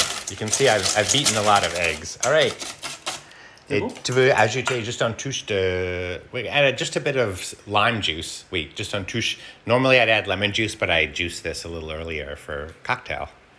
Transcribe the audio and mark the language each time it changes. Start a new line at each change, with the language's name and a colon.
English: You can see I've beaten a lot of eggs. All right. Et
French: bon? Tu veux ajouter juste un touche de...
English: We add just a bit of lime juice. Wait, just un touche. Normally I'd add lemon juice, but I juiced this a little earlier for cocktail.